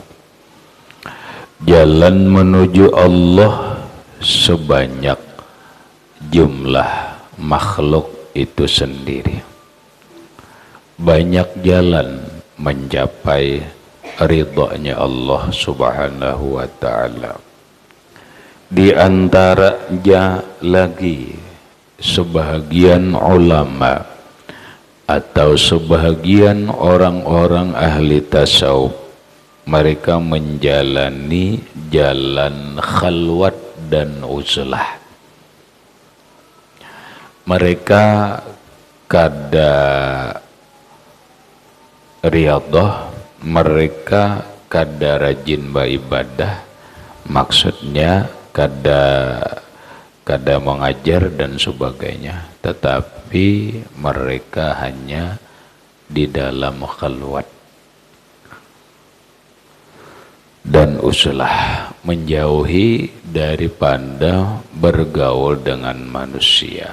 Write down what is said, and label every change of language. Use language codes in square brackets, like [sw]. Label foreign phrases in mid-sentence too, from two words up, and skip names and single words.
[id] Jalan menuju Allah sebanyak jumlah makhluk itu sendiri. Banyak jalan mencapai ridhonya Allah [ar] سبحانه وتعالى. [id] Di antaranya lagi sebahagian ulama atau sebahagian orang-orang ahli tasawuf, mereka menjalani jalan khalwat dan uzlah. [bjn] Mereka kada riyadhah, mereka kada rajin beribadah, maksudnya kada mengajar dan sebagainya, tetapi mereka hanya di dalam khalwat dan uzlah, menjauhi daripada bergaul dengan manusia.